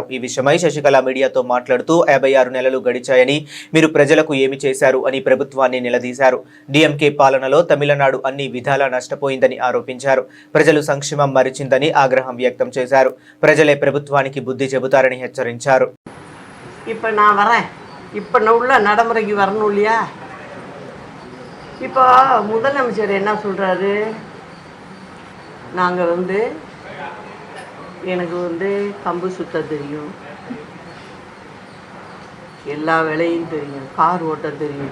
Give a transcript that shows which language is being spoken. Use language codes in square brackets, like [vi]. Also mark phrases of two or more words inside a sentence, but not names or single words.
[te] ఈ విషయమై శశికళ మీడియాతో మాట్లాడుతూ 56 నెలలు గడిచాయని, మీరు ప్రజలకు ఏమి చేశారు అని ప్రభుత్వాన్ని నిలదీశారు. డిఎంకే పాలనలో తమిళనాడు అన్ని విధాలా నష్టపోయిందని ఆరోపించారు. ప్రజలు సంక్షేమం మరిచిందని ఆగ్రహం వ్యక్తం చేశారు. ప్రజలే ప్రభుత్వానికి బుద్ధి చెబుతారని హెచ్చరించారు. [ta] இப்போ நான் வரேன், இப்போ உள்ள நடைமுறைக்கு வரணும் இல்லையா? இப்போ முதலமைச்சர் என்ன சொல்கிறாரு, நாங்கள் எனக்கு கம்பு சுத்த தெரியும், எல்லா வேலையும் தெரியும், கார் ஓட்ட தெரியும்.